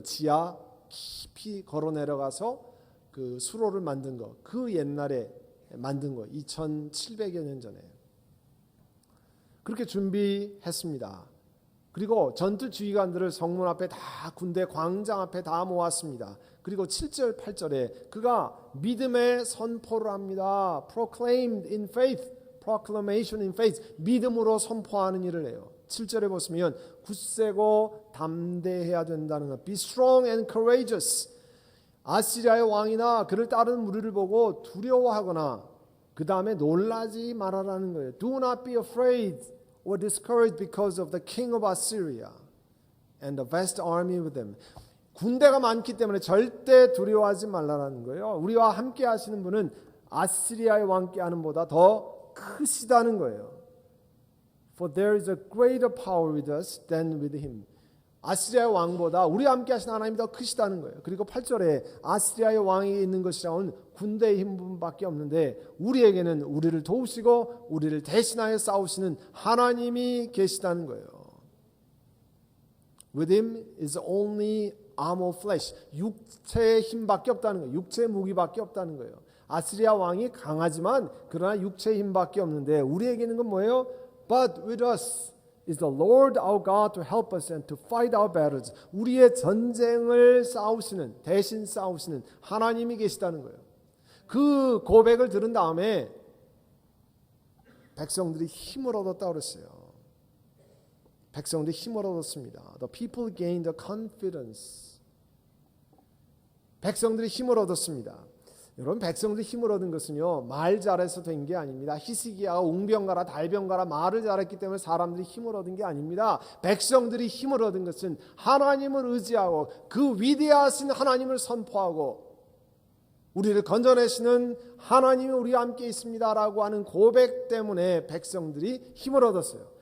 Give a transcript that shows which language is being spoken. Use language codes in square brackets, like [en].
[ko] 지하 깊이 걸어 내려가서 그 수로를 만든 거, 그 옛날에 만든 거, 2700여 년 전에 그렇게 준비했습니다. 그리고 전투 지휘관들을 성문 앞에 다, 군대 광장 앞에 다 모았습니다. 그리고 7절 8절에 그가 믿음의 선포를 합니다. [en] proclaimed in faith, proclamation in faith, [ko] 믿음으로 선포하는 일을 해요. 7절에 보시면 굳세고 담대해야 된다는 것, [en] be strong and courageous. [ko] 아시리아의 왕이나 그를 따르는 무리를 보고 두려워하거나 그 다음에 놀라지 말아라는 거예요. [en] Do not be afraid or discouraged because of the king of Assyria and the vast army with him. [ko] 군대가 많기 때문에 절대 두려워하지 말라는 거예요. 우리와 함께 하시는 분은 아시리아의 왕께 하는 보다 더 크시다는 거예요. [en] For there is a greater power with us than with him. [ko] 아시리아의 왕보다 우리와 함께 하시는 하나님이 더 크시다는 거예요. 그리고 8절에 아시리아의 왕이 있는 것이라고는 군대의 힘뿐밖에 없는데 우리에게는 우리를 도우시고 우리를 대신하여 싸우시는 하나님이 계시다는 거예요. [en] With him is only arm of flesh. [ko] 육체의 힘밖에 없다는 거예요. 육체의 무기밖에 없다는 거예요. 아시리아 왕이 강하지만 그러나 육체의 힘밖에 없는데 우리에게는 건 뭐예요? [en] But with us is the Lord our God to help us and to fight our battles. [ko] 우리의 전쟁을 싸우시는, 대신 싸우시는 하나님이 계시다는 거예요. 그 고백을 들은 다음에 백성들이 힘을 얻었다고 그랬어요. 백성들이 힘을 얻었습니다. [en] The people gained the confidence. [ko] 백성들이 힘을 얻었습니다. 여러분, 백성들이 힘을 얻은 것은요, 말 잘해서 된 게 아닙니다. 히스기야가 웅변가라 달변가라 말을 잘했기 때문에 사람들이 힘을 얻은 게 아닙니다. 백성들이 힘을 얻은 것은 하나님을 의지하고 그 위대하신 하나님을 선포하고 우리를 건져내시는 하나님이 우리와 함께 있습니다라고 하는 고백 때문에 백성들이 힘을 얻었어요.